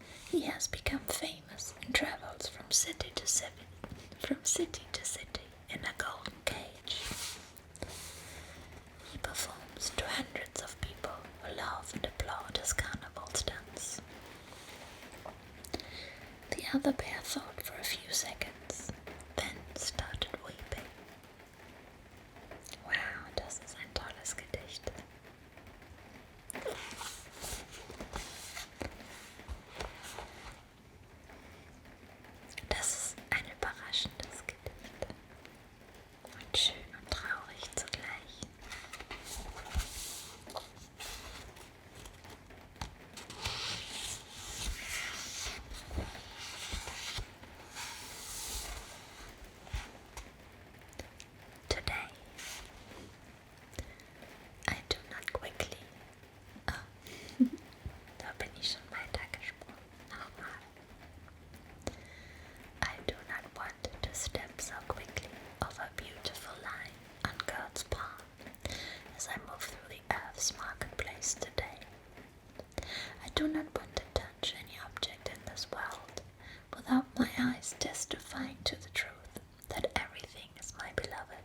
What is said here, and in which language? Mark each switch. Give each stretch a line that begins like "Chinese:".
English: He has become famous and travels from city to city in a golden cage. He performs to hundreds of people who laugh and applaud his carnival stunts." The other bear thought for a few seconds, then started weeping.
German: Wow, das ist ein tolles Gedicht. Das ist ein überraschendes Gedicht und schön und traurig zugleich.
English: Today, I do not quickly.
German: Da bin ich schon weitergesprungen. Nochmal.
English: I do not want to step so quickly over a beautiful line on God's palm as I move through the earth's marketplace today. I do not want to touch any object in this world without my eyes testifying to the truth that everything is my beloved.